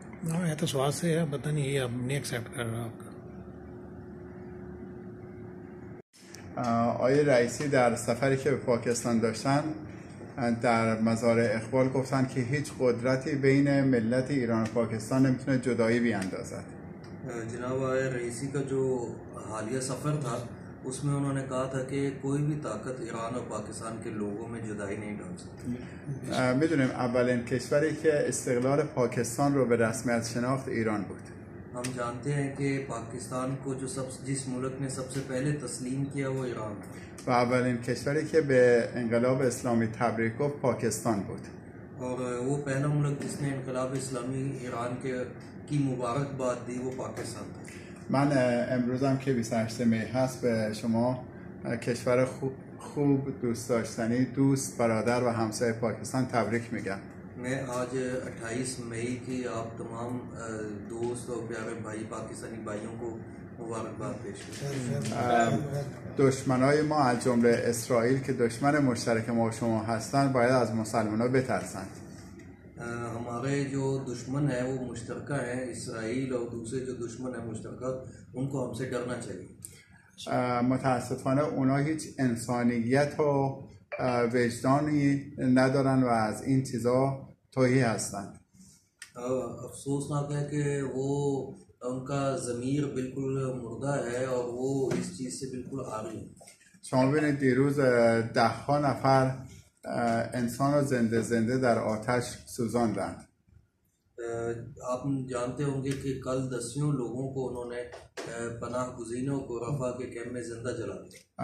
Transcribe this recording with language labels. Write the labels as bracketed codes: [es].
[hi] हाँ, यह तो स्वाद से है, पता नहीं ये अब नहीं एक्सेप्ट कर रहा आपका। [fa] آقای رئیسی در سفری که به پاکستان داشتن در مزارع اقبال گفتن که هیچ قدرتی بین ملت ایران و پاکستان نمیتونه جدایی بیاندازد. [hi] जनाब रईसी का जो हालिया सफ़र था उसमें उन्होंने कहा था कि कोई भी ताकत ईरान और पाकिस्तान के लोगों में जुदाई नहीं डाल सकती। [fa] میدونیم اولین کشوری که استقلال پاکستان رو به رسمیت شناخت ایران بود. [hi] हम जानते हैं कि पाकिस्तान को जिस मुल्क ने सबसे पहले तस्लीम किया वो ईरान था। [fa] و اولین کشوری که به انقلاب اسلامی تبریک گفت پاکستان بود. [hi] और वो पहला मुल्क जिसने इनकलाब इस्लामी ईरान की मुबारकबाद दी वो पाकिस्तान था। [fa] من امروزم که 28 می هست به شما کشور خوب، دوست داشتنی، دوست، برادر و همسایه پاکستان تبریک میگم. [hi] मैं आज 28 मई की आप तमाम दोस्त और प्यारे भाई पाकिस्तानी भाइयों को मुबारकबाद पेश करता हूं। [fa] دشمنای ما از جمله اسرائیل که دشمن مشترک ما و شما هستند باید از مسلمان‌ها بترسند. [hi] हमारे जो दुश्मन है वो मुश्तरका है, इसराइल और दूसरे जो दुश्मन है मुश्तरका, उनको हमसे डरना चाहिए। [fa] متاسفانه اونا هیچ انسانیت و وجدانی ندارن و از این چیزا توهی هستند. [hi] अफसोसनाक है कि वो उनका ज़मीर बिल्कुल मुर्दा है और वो इस चीज़ से बिल्कुल आरी है। [fa] شما ببینید دیروز 10 نفر انسان رو زنده در آتش سوزاندند. [hi] आप जानते होंगे कि कल 10 लोगों को उन्होंने पनाह गुज़ीनों को रफ़ा के कैम्प में जिंदा जला दिया।